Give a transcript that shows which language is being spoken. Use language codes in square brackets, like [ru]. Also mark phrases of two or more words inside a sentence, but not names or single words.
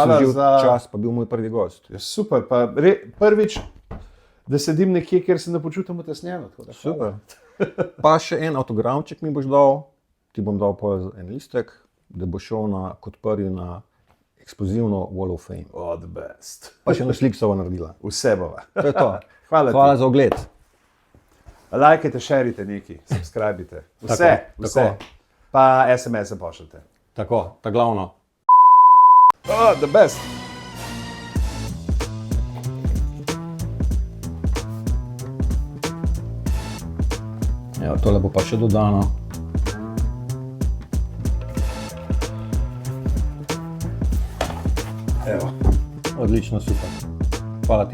[sl] hvala služil za- čas, pa bil moj prvi gost. Ja, super, pa prvič, da sedim nekje, kjer se ne počutim utesnjeno. tako da hvala. Super. Pa še en avtogramček mi boš dal, ti bom dal pol en listek, da bo šel kot prvi na eksplozivno [en] Wall of Fame. Oh, the best. [sl] Pa še eno sliko sva naredila. Vse bova. To je to. Hvala ti. Hvala za ogled. Lajkajte, šerite neki, subskrbite. Vse, Tako, vse. tako. Pa SMS-e pošljite. Tako, ta glavno. [en] Oh, the best. [sl] Evo, tole bo pa še dodano. Evo, Odlično, super. Hvala ti, Boštjan.